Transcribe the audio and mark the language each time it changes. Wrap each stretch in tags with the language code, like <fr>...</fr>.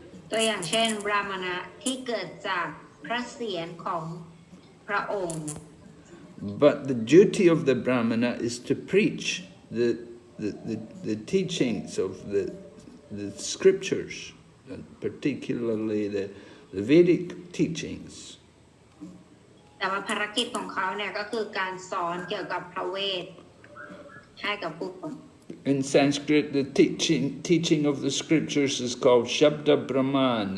<th>ตัวอย่างเช่นบราหมณะที่เกิดจากพระเศียรของพระองค์</th> <en>But the duty of the Brahmana is to preach the teachings of the scriptures, and particularly the Vedic teachings.</en> <th>แต่ว่าภารกิจของเขาเนี่ยก็คือการสอนเกี่ยวกับพระเวทให้กับผู้คน</th> <en>In Sanskrit, the teaching of the scriptures is called Shabda Brahman.</en>